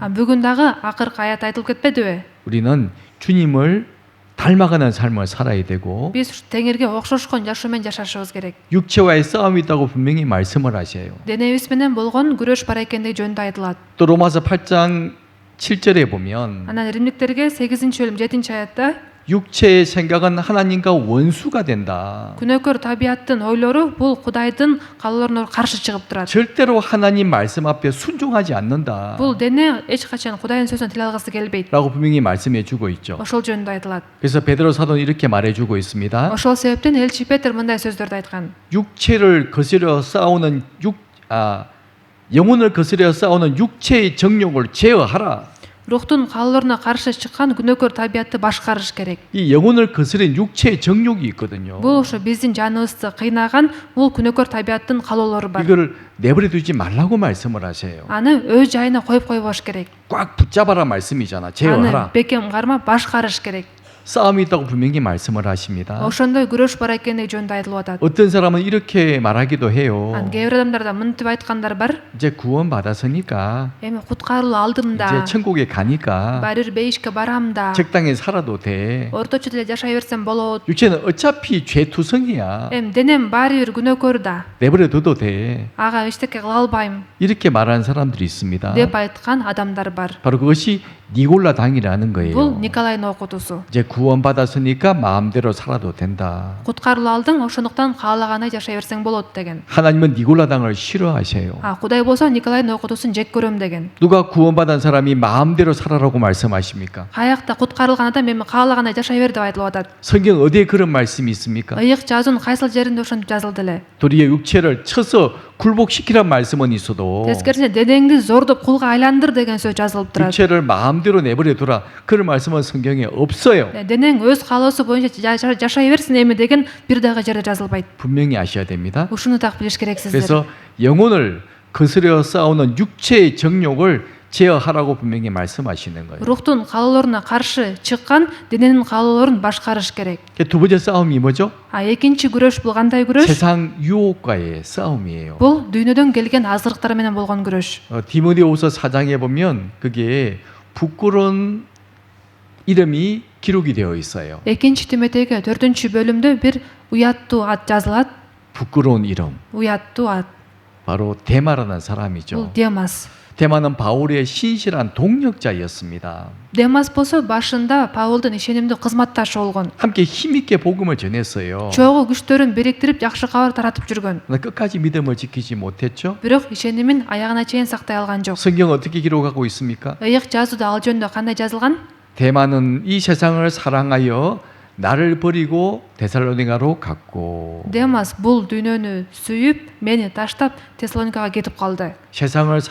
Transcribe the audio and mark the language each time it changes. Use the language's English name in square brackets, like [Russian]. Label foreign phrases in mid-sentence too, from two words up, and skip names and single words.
[Kyrgyz] Бүгүн дагы акыркы аят айтылып кетпедиби? [Korean] 우리는 주님을 닮아가는 삶을 살아야 되고 [Kyrgyz] Биз теңирге окшошкон жашоо менен жашашыбыз керек. [Korean] 육체와의 싸움이 있다고 분명히 말씀을 하세요. [Kyrgyz] Денебиз менен болгон күрөш бар экендиги жөнүндө айтылат. [Korean] 또 로마서 8장 7절에 보면 [Kyrgyz] Анан римдиктерге 8-бөлүм 7-аятта [Korean] 육체의 생각은 하나님과 원수가 된다. [Kyrgyz] күнөөкөр табияттын ойлору бул Кудайдын каалоолоруна каршы чыгып турат. [Korean] 절대로 하나님 말씀 앞에 순종하지 않는다. [Kyrgyz] Бул дене эч качан Кудайдын сөзүнө тил алгысы келбейт. [Korean] 라고 분명히 말씀해 주고 있죠. [Kyrgyz] Ошол жөнүндө айтылат. [Korean] 그래서 베드로 사도는 이렇게 말해 주고 있습니다. [Kyrgyz] Ошол себептен элчи Петр мындай сөздөрдү айткан. [Korean] 육체를 거스려 싸우는 영혼을 거스려 싸우는 육체의 정욕을 제어하라. [Kyrgyz] Рухтун каалоолоруна каршы чыккан күнөөкөр табиятты башкарыш керек. [Korean] 이 영혼을 거스린 육체의 정욕이 있거든요. [Kyrgyz] Бул ошо биздин жаныбызды кыйнаган бул күнөөкөр табияттын каалоолору бар. [Korean] 이거를 내버려 두지 말라고 말씀을 하세요. [Kyrgyz] Аны өз жайына коюп койбош керек. [Korean] 꽉 붙잡아라 말씀이잖아. [Kyrgyz] Аны [Korean] 제어하라. [Kyrgyz] бекем карма башкарыш керек. [Korean] 싸움이 있다고 분명히 말씀을 하십니다. [Kyrgyz] Ошондой күрөш бар экендиги жөнүндө айтылып атат. [Korean] 어떤 사람은 이렇게 말하기도 해요. [Kyrgyz] Кээ бир адамдарда мынтип айткандар бар. [Korean] 이제 구원 받았으니까 [Kyrgyz] Эми куткарылуу алдым [Korean] 이제 [Kyrgyz] да. [Korean] 천국에 가니까 [Kyrgyz] Баары бир бейишке барам да. [Korean] 적당히 살아도 돼. [Kyrgyz] Орточо деле жашай берсем болот. [Korean] 육체는 어차피 죄투성이야. [Kyrgyz] Эми денем баары бир күнөөкөр да. [Korean] 내버려 둬도 돼. [Kyrgyz] Ага эчтеке кыла албайм [Korean] 이렇게 말하는 사람들이 있습니다. [Kyrgyz] деп айткан адамдар бар. [Korean] 바로 그것이 니골라 당이라는 [Kyrgyz] Бул [Korean] 거예요. [Kyrgyz] Николайдын окутусу. [Korean] 이제 구원 받았으니까 마음대로 살아도 된다. [Kyrgyz] Куткарылуу алдың, ошондуктан каалагандай жашай берсең болот деген. [Korean] 하나님은 니골라 당을 싫어하셔요. [Kyrgyz] Кудай болсо Николайдын окутусун жек көрөм деген. [Korean] 누가 구원받은 사람이 마음대로 살아라고 말씀하십니까? [Kyrgyz] Каякта куткарылган адам эми каалагандай жашай бер деп айтылып атат. [Korean] 성경 어디에 그런 말씀이 있습니까? [Kyrgyz] Ыйык жазуунун кайсыл жеринде ошентип жазылды эле. [Korean] 도리어 육체를 쳐서 굴복시키란 말씀은 있어도 [Kyrgyz] Тескерисинче денеңди зордоп кулга айландыр деген сөз жазылып турат. [Korean] 육체를 마음대로 내버려 두라. 그런 말씀은 성경에 없어요. [Kyrgyz] Денең өз каалоосу боюнча жашай берсин эми деген бир дагы жерде жазылбайт. [Korean] 분명히 아셔야 됩니다. [Kyrgyz] Ушуну так билиш керексиздер. [Korean] 그래서 영혼을 거스려 싸우는 육체의 정욕을 제어하라고 분명히 말씀하시는 거예요. [Kyrgyz] Рухтун каалоолоруна каршы чыккан дененин каалоолорун башкарыш керек. [Korean] 두 번째 싸움이 뭐죠? [Kyrgyz] Экинчи күрөш бул кандай күрөш? [Korean] 세상 유혹과의 싸움이에요. [Kyrgyz] Бул дүйнөдөн келген азырыктар менен болгон күрөш. [Korean] 디모데후서 4장에 보면 그게 부끄러운 이름이 기록이 되어 있어요. [Kyrgyz] Экинчи Тимотейге 4-бөлүмдө бир уяттуу ат жазылат. [Korean] 부끄러운 이름. [Kyrgyz] Уяттуу ат. [Korean] 바로 데마라는 [Kyrgyz] Бул [Korean] 사람이죠. [Kyrgyz] Демас. [Korean] 데마는 바울의 신실한 동력자였습니다. [Kyrgyz] Демас болсо башында Паулдун ишенимдүү кызматташы болгон. [Korean] 함께 힘있게 복음을 전했어요. [Kyrgyz] Чогуу күчтөрүн бириктирип жакшы кабар таратып жүргөн. [Korean] 그러나 끝까지 믿음을 지키지 못했죠. [Kyrgyz] Бирок ишенимин аягына чейин сактай алган жок. [Korean] 성경 어떻게 기록하고 있습니까? [Kyrgyz] Ыйык жазууда ал жөнүндө кандай жазылган? [Korean] 데마는 이 세상을 사랑하여 나를 버리고 데살로니가로 갔고 [Kyrgyz] Демас бул дүйнөнү сүйүп, мени таштап Тессалоникага кетип калды.